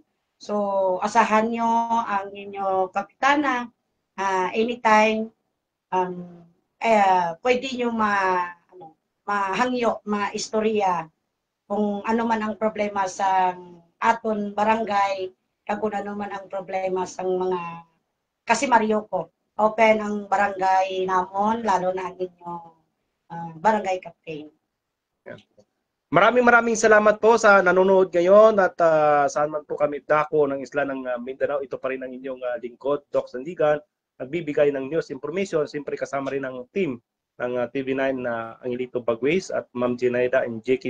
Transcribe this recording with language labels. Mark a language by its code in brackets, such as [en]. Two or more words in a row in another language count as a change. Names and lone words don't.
[hil] So asahan nyo ang inyo kapitana, anytime pwede nyo mahangyo, maistorya kung ano man ang problema sa aton barangay, kung ano man ang problema sa mga kasi Mario ko. Open ang barangay namon, [tl] lalo na ang inyong barangay captain. Maraming salamat po sa nanonood ngayon at saan man po kami dako ng isla ng Mindanao. Ito pa rin ang inyong lingkod, Doc Sandigan, nagbibigay ng [en] news information. [tl] Siyempre kasama rin ang team ng TV9 na Angelito Bagwis at Ma'am Ginaida and J.K.